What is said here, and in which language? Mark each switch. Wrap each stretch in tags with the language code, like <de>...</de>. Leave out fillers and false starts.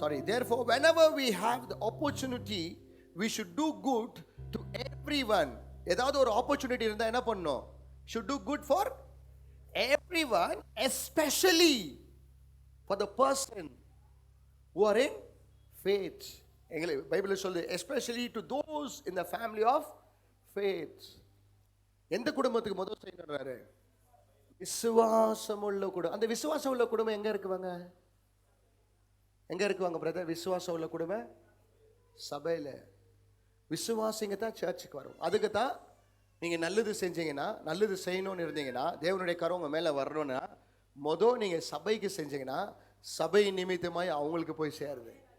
<en>Therefore whenever we have the opportunity we should do good to everyone.</en> <ta>ஏதாவது ஒரு opportunity இருந்தா என்ன பண்ணணும்?</ta> <en>Should do good for everyone, especially for the person who are in faith.</en> <ta>Bible சொல்லுது</ta> <en>especially to those in the family of faith.</en> <ta>எந்த குடும்பத்துக்கு முதல் செய்யறாரு? விசுவாசம் உள்ள குடும்பம். அந்த விசுவாசம் உள்ள குடும்பம் எங்க இருக்குவாங்க? எங்க இருக்குவாங்க பிரதர்? விசுவாசம் உள்ள குடும்பம் சபையில. விசுவாசிங்க தான் சர்ச்சுக்கு வரும். அதுக்கு தான் நீங்க நல்லது செஞ்சீங்கன்னா, நல்லது செய்யணும்னு இருந்தீங்கன்னா, தேவனுடைய கரம் உங்க மேல வரணும்னா நீங்க சபைக்கு செஞ்சீங்கன்னா சபை நிமித்தமாய் அவங்களுக்கு போய் சேருது.</ta>